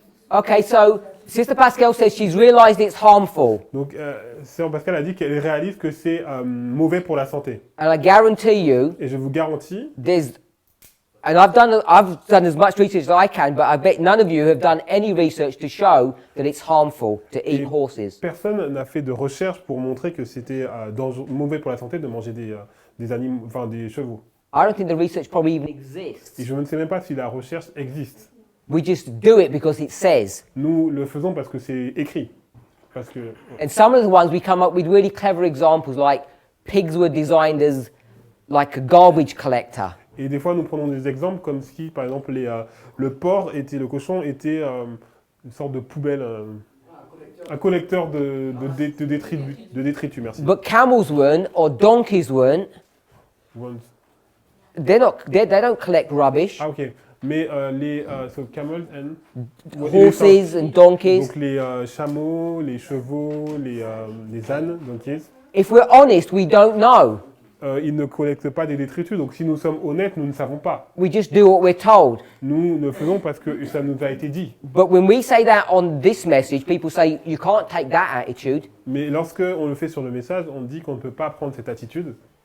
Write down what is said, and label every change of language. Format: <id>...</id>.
<en>Okay, so Sister Pascal says she's realized it's harmful.</en> <fr>Donc, Sœur Pascal a dit qu'elle réalise que c'est mauvais pour la santé.</fr> <en>And I guarantee you,</en> <fr>Et je vous garantis,</fr> <en>and I've done as much research as I can, but I bet none of you have done any research to show that it's harmful to eat</en> <fr>Et</fr> <en>horses.</en> <fr>personne n'a fait de recherche pour montrer que c'était mauvais pour la santé de manger des animaux, enfin des chevaux.</fr> <en>I don't think the research probably even exists.</en> <fr>Et je ne sais même pas si la recherche existe.</fr> <en>We just do it because it says.</en> <fr>Nous le faisons parce que c'est écrit. Parce que</fr> <en>And some of the ones we come up with really clever examples, like pigs were designed as like a garbage collector.</en> <fr>et des fois nous prenons des exemples comme si par exemple le cochon était une sorte de poubelle, un collecteur de détritus. Merci.</fr> <en>But camels weren't, or donkeys weren't. They don't collect rubbish. Ah ok. Mais so camels and Horses and donkeys.</en> <fr>Donc les chameaux, les chevaux, les ânes, donkeys.</fr> <en>If we're honest, we don't know.</en> <fr>Ils ne collectent pas des détritus, donc si nous sommes honnêtes, nous ne savons pas.</fr> <en>We just do what we're told.</en> <fr>Nous ne faisons parce que ça nous a été dit.</fr> <en>But when we say that on this message, people say you can't take that attitude.</en> <fr>Mais lorsque on le fait sur le message, on dit qu'on ne peut pas prendre cette attitude.</fr>